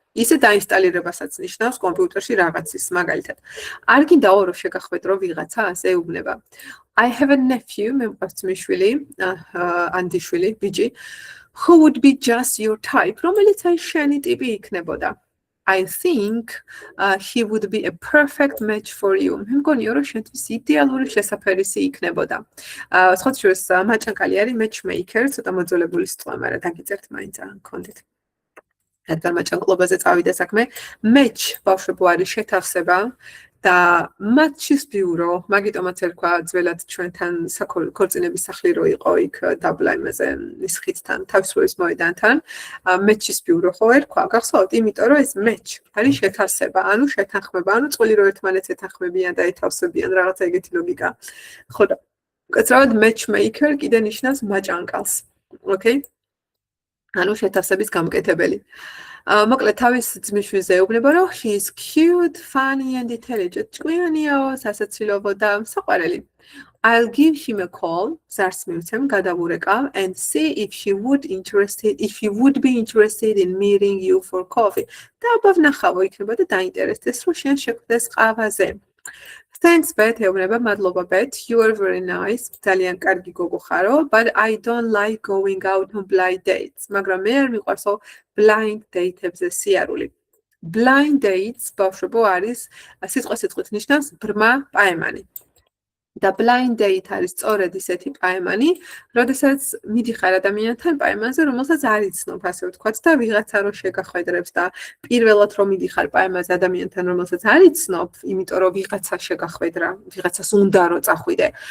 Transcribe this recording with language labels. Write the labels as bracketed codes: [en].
[ka] ისე დაინსტალირებასაც ნიშნავს კომპიუტერში რაღაცის, მაგალითად. არ გინდაო რომ შეგახვედრო ვიღაცას, ეუბნება. [en] I have a nephew, [ka] მე მყავს ძმისშვილი, ანდიშვილი, ბიჭი, [en] who would be just your type, [ka] რომელიც აი შენი ტიპი იქნებოდა. [en] I think he would be a perfect match for you. [ka] მე მგონია რომ შენთვის იდეალური შესაფერისი იქნებოდა. სხვა შორის მაჭანკალი არის matchmaker, ცოტა მოძოლებული სიტყვა, მაგრამ დაგიწერთ მაინც არ გქონდეთ. რადგან მაჭანკლობაზე წავიდა საქმე, match ბავშვებო არის შეთავსება და match-ის ბიურო, მაგიტომაც ერქვა ძველად ჩვენთან ქორწინების სახლი რო იყო იქ დაბლა იმაზე ის ხიდთან, თავისუფლების მოედანთან, match-ის ბიურო ხო ერქვა, გახსოვთ, იმიტომ რომ ეს match არის შეთავსება, ანუ შეთანხმება, ანუ წყვილი რო ერთმანეთს ეთანხმებიან და ეთავსებიან, რაღაცა ეგეთი ლოგიკა. ხო და უკაცრავად matchmaker კიდე ნიშნავს მაჭანკალს. ოკეი? ანუ შეთავსების გამკეთებელი. მოკლედ თავის ძმისშვილზე ეუბნება რომ [en] he is cute, funny and intelligent. [ka] ჭკვიანიაო, სასაცილოო და საყვარელი. [en] I'll give him a call, [ka] ზარს მივცემ, გადავურეკავ [en] and see if he would be interested in meeting you for coffee. [ka] და აბა ვნახავო იქნება და დაინტერესდეს რომ შენ შეხვდეს ყავაზე. [en] Thanks, Bet, [ka] ეუბნება, მადლობა, [en] Bet, you are very nice. [ka] ძალიან კარგი გოგო ხარო, [en] but I don't like going out on blind dates. [ka] მაგრამ მე არ მიყვარსო blind date-ებზე სიარული. Blind dates, ბავშვებო, არის სიტყვით ნიშნავს ბრმა პაემანი. და blind date არის სწორედ ისეთი პაემანი, როდესაც მიდიხარ ადამიანთან პაემანზე, რომელსაც არ იცნობ, ასე ვთქვათ, და ვიღაცა რო შეგახვედრებს და პირველად რომ მიდიხარ პაემანზე ადამიანთან, რომელსაც არ იცნობ, იმიტომ რომ ვიღაცა შეგახვედრა, ვიღაცას უნდა რომ წახვიდე.